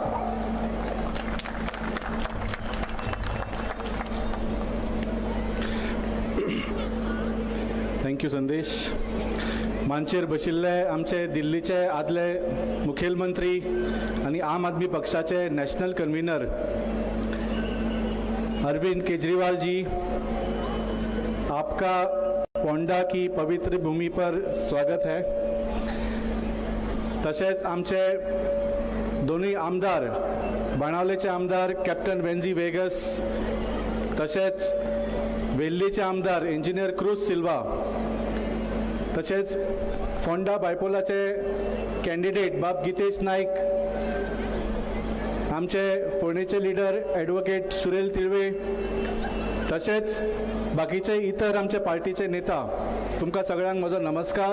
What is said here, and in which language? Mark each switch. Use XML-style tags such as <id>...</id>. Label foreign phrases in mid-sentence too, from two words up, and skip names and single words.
<kok>थँक्यू संदेश. मानचेर बशिल्ले आमचे दिल्लीचे आदले मुखेलमंत्री आनी आम आदमी पक्षाचे</kok> <en>National Convener</en> <kok>अरविंद केजरीवाल जी,</kok> <hi>आपका पोंडा की पवित्र भूमि पर स्वागत है.</hi> <kok>तशेंच आमचे दोनूय आमदार, बाणावलेचे आमदार कॅप्टन वेन्झी वेगस, तशेंच वेल्लीचे आमदार इंजिनियर क्रूज सिल्वा, तशेंच फोंडा बायपोलाचे कॅन्डिडेट बाब गितेश नाईक आमचे फोंडेचे लिडर ॲडव्होकेट सुरेल तिळवे, तसेच बाकीचे इतर आमचे पार्टीचे नेता, तुमकां सगळ्यांक म्हजो नमस्कार.</kok>